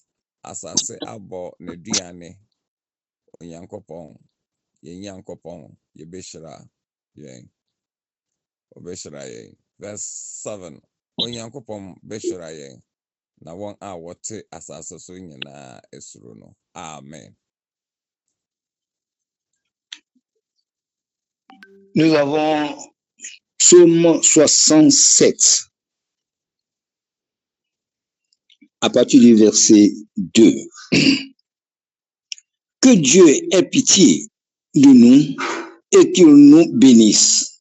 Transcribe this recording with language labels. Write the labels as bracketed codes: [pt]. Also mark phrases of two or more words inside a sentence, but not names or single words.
[ak] Asase abo neduane Onyankopon, Yenyankopon, yebeshira yen. Obeshira yen. Verse 7. Onyankopon beshira yen. Na won a wote asase so nyinaa esuro no. Amen. [fr] Nous avons Psaume 67 à partir du verset 2. Que Dieu ait pitié de nous et qu'il nous bénisse.